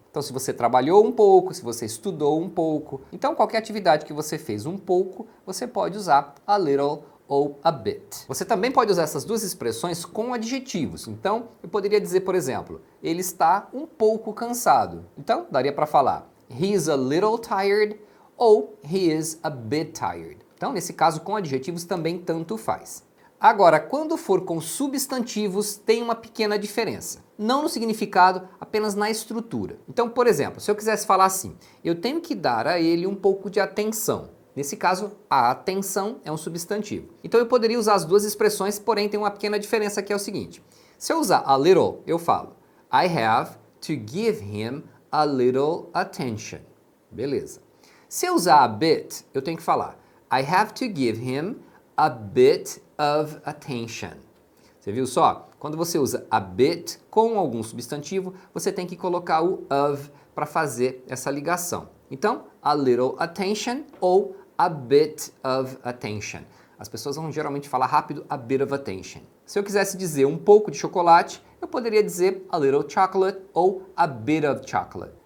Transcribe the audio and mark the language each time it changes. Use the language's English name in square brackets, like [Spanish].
[Portuguese] Então, se você trabalhou um pouco, se você estudou um pouco, então qualquer atividade que você fez um pouco, você pode usar [English] a little [Portuguese] ou [English] a bit. [Portuguese] Você também pode usar essas duas expressões com adjetivos. Então, eu poderia dizer, por exemplo, ele está um pouco cansado. Então, daria para falar [English] he is a little tired [Portuguese] ou [English] he is a bit tired. [Portuguese] Então, nesse caso, com adjetivos também tanto faz. Agora, quando for com substantivos, tem uma pequena diferença. Não no significado, apenas na estrutura. Então, por exemplo, se eu quisesse falar assim, eu tenho que dar a ele um pouco de atenção. Nesse caso, a atenção é um substantivo. Então eu poderia usar as duas expressões, porém tem uma pequena diferença que é o seguinte. Se eu usar [English] a little, [Portuguese] eu falo [English] I have to give him a little attention. [Portuguese] Beleza. Se eu usar [English] a bit, [Portuguese] eu tenho que falar [English] I have to give him a bit of attention. [Portuguese] Você viu só? Quando você usa [English] a bit [Portuguese] com algum substantivo, você tem que colocar o of para fazer essa ligação. Então, [English] a little attention [Portuguese] ou [English] a bit of attention. [Portuguese] As pessoas vão geralmente falar rápido [English] a bit of attention. [Portuguese] Se eu quisesse dizer um pouco de chocolate, eu poderia dizer [English] a little chocolate [Portuguese] ou [English] a bit of chocolate.